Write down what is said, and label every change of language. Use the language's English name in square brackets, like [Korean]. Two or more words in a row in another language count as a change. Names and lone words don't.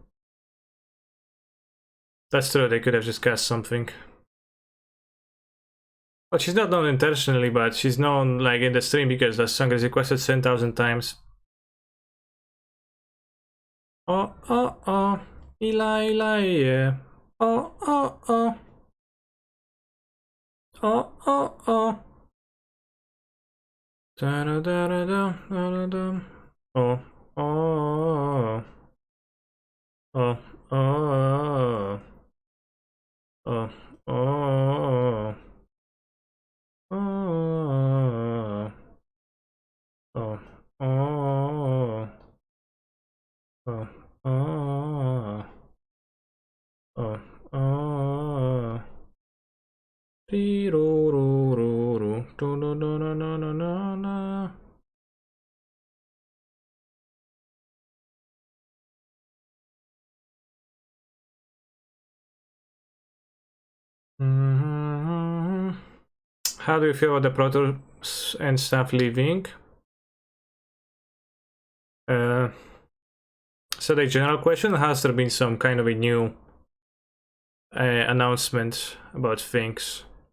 [English] That's true, they could have just cast something. But she's not known intentionally, but she's known like in the stream because that song is requested 10,000 times. Oh, oh, oh. Eli, yeah. Oh, oh, oh. Oh, oh, oh. Da da da da da da da. Oh, oh. Oh, oh. Oh, oh. Oh. Oh, oh. Oh, oh. Oh, oh. Tirururu, tu-na-na-na-na-na-na. How do you feel about the Protoss and stuff leaving? So the general question, has there been some kind of a new announcement about things?